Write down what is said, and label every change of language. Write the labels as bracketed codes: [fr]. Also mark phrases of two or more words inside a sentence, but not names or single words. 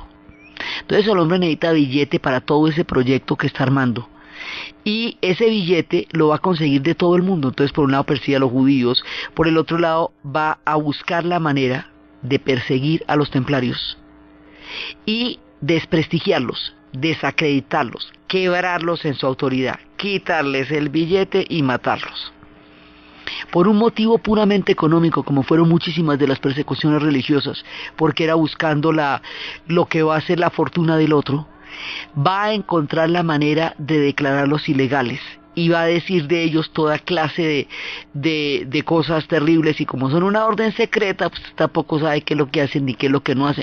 [es] Entonces el hombre necesita billete para todo ese proyecto que está armando. Y ese billete lo va a conseguir de todo el mundo. Entonces por un lado persigue a los judíos, por el otro lado va a buscar la manera de perseguir a los templarios y desprestigiarlos, desacreditarlos, quebrarlos en su autoridad, quitarles el billete y matarlos. Por un motivo puramente económico, como fueron muchísimas de las persecuciones religiosas, porque era buscando lo que va a ser la fortuna del otro, va a encontrar la manera de declararlos ilegales y va a decir de ellos toda clase de cosas terribles, y como son una orden secreta, pues tampoco sabe qué es lo que hacen ni qué es lo que no hacen.